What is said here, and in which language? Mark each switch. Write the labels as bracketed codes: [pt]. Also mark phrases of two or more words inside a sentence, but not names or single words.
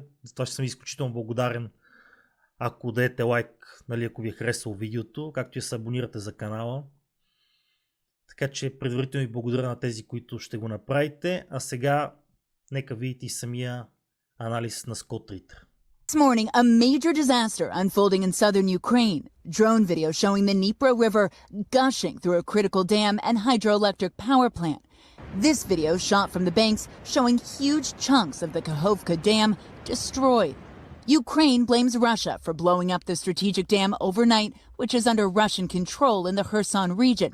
[bg] Затова ще съм изключително благодарен, ако дадете лайк, нали, ако ви е харесало видеото, както и се абонирате за канала. Така че предварително ви благодаря на тези, които ще го направите. А сега нека видите и самия анализ на Скот Ритър. [en] This morning, a major disaster unfolding in southern Ukraine. Drone video showing the Dnipro River gushing through a critical dam and hydroelectric power plant. This video shot from the banks showing huge chunks of the Kahovka dam destroyed. Ukraine blames Russia for blowing up the strategic dam overnight, which is under Russian control in the Kherson region.